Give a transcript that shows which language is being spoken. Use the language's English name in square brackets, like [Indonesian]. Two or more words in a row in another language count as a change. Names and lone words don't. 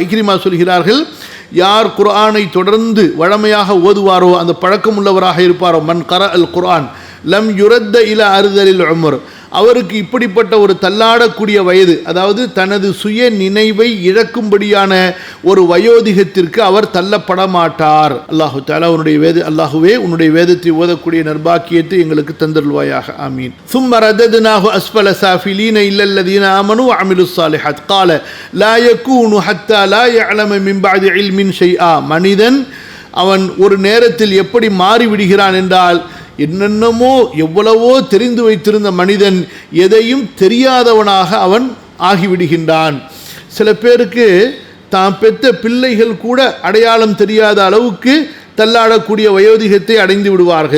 [Tamil] இக்ரிமா சொல்கிறார்கள், யார் குர்ஆனை தொடர்ந்து வழமையாக ஓதுவாரோ, அந்த பழக்கம் உள்ளவராக இருப்பாரோ, [Arabic] من قرأ القرآن لم يرد إلى أرذل العمر, [Tamil] அவருக்கு இப்படிப்பட்ட ஒரு தள்ளாடக்கூடிய வயது, அதாவது தனது சுய நினைவை இழக்கும்படியான ஒரு வயோதிகத்திற்கு அவர் தள்ளப்பட மாட்டார். அல்லாஹு தஆலா அல்லாஹுவே உன்னுடைய வேதத்தை ஓதக்கூடிய நற்பாக்கியத்தை எங்களுக்கு தந்தருள்வாயாக, ஆமீன். [Arabic] ثم رددناه أسفل سافلين إلا الذين آمنوا وعملوا الصالحات قال لا يكون حتى لا يعلم من بعد علم شيئا. [Tamil] மனிதன் அவன் ஒரு நேரத்தில் எப்படி மாறிவிடுகிறான் என்றால், என்னென்னமோ எவ்வளவோ தெரிந்து வைத்திருந்த மனிதன் எதையும் தெரியாதவனாக அவன் ஆகிவிடுகின்றான். சில பேருக்கு தான் பெற்ற பிள்ளைகள் கூட அடையாளம் தெரியாத அளவுக்கு தள்ளாடக்கூடிய வயோதிகத்தை அடைந்து விடுவார்கள்.